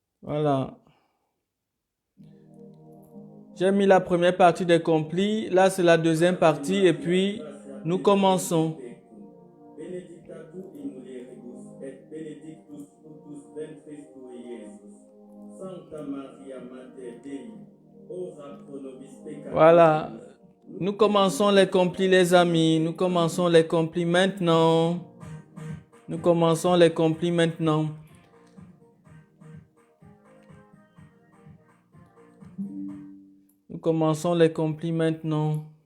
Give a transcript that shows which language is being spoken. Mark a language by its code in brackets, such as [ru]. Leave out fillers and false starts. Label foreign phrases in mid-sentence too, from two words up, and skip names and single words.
[fr] Voilà. J'ai mis la première partie des complis. Là, c'est la deuxième partie. Et puis, nous commençons. [la] Benedictatur in mulieribus et benedictus fructus ventris tui, Iesus. Sancta Maria Mater Dei, ora pro nobis peccatoribus. [fr] Voilà. Nous commençons les complis, les amis. Nous commençons les complis maintenant. Nous commençons les complis maintenant. Nous commençons les complis maintenant.